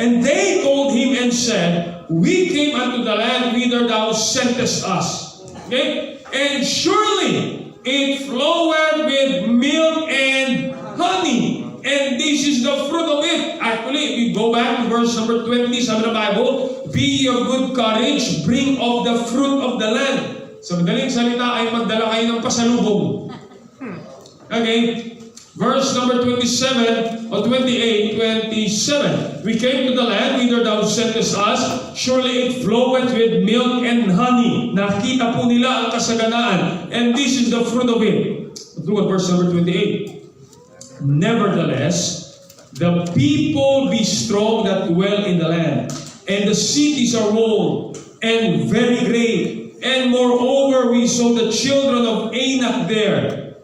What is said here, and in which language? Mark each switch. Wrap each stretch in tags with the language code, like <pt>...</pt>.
<en>And they told him and said, we came unto the land whither thou sentest us. Okay? And surely it floweth with milk and honey. And this is the fruit of it. Actually, if you go back to verse number 20,</en> <tl>sabi ng</tl> <en>Bible, be of good courage, bring of the fruit of the land.</en> <tl>Sa madaling salita ay magdala kayo ng pasalubong.</tl> <en>Okay? Verse number 27 or 28, 27. We came to the land whither thou sentest us. Surely it floweth with milk and honey.</en> <tl>Nakita po nila ang kasaganaan.</tl> <en>And this is the fruit of it. Look at verse number 28. Nevertheless, the people be strong that dwell in the land, and the cities are walled and very great. And moreover, we saw the children of Anak there.</en>